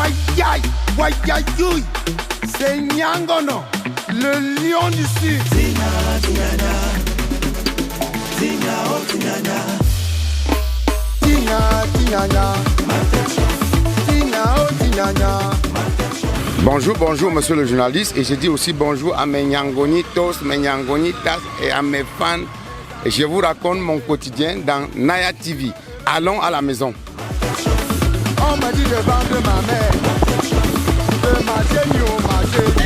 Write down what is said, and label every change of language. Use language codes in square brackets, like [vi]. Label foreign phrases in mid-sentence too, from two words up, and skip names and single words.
[fr] Wayai, Wayayoui, c'est Nyangono, le lion du sud. Tina, Tinana, Tina, oh Tinana, Tina, Tinana, Tina, oh Tinana. Bonjour, bonjour monsieur le journaliste, et je dis aussi bonjour à mes Nyangonitos, mes Nyangonitas et à mes fans. Et je vous raconte mon quotidien dans Naya TV. Allons à la maison. On m'a dit de vendre ma mère, de marcher au marché.